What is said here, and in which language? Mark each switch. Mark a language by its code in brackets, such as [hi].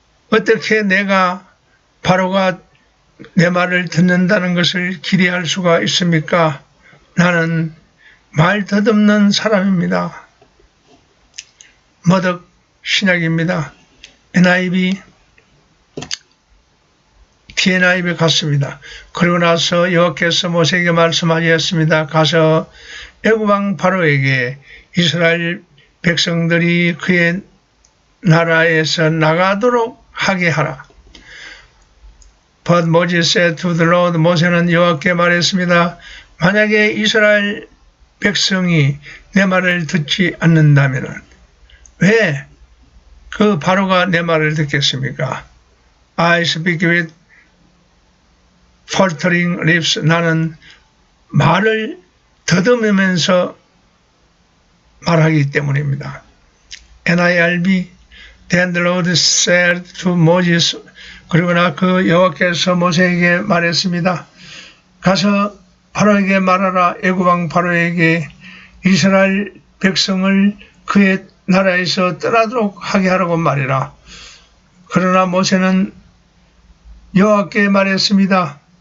[ko] 어떻게 내가 바로가 내 말을 듣는다는 것을 기대할 수가 있습니까? 나는 말 더듬는 사람입니다. 머덕 신약입니다. NIV, TNIV 같습니다. 그리고 나서 여호와께서 모세에게 말씀하셨습니다. 가서 애굽 왕 바로에게 이스라엘 백성들이 그의 나라에서 나가도록 하게 하라. [en] But Moses said to the Lord, [ko] 모세는 여호와께 말했습니다. 만약에 이스라엘 백성이 내 말을 듣지 않는다면 왜 그 바로가 내 말을 듣겠습니까? [en] I speak with faltering lips. [ko] 나는 말을 더듬으면서 말하기 때문입니다. NIRB. [en] Then the Lord said to Moses. [ko] 그러나 그 여호와께서 모세에게 말했습니다. 가서 바로에게 말하라. 애굽왕 바로에게 이스라엘 백성을 그의 나라에서 떠나도록 하게 하라고 말해라. 그러나 모세는 여호와께 말했습니다.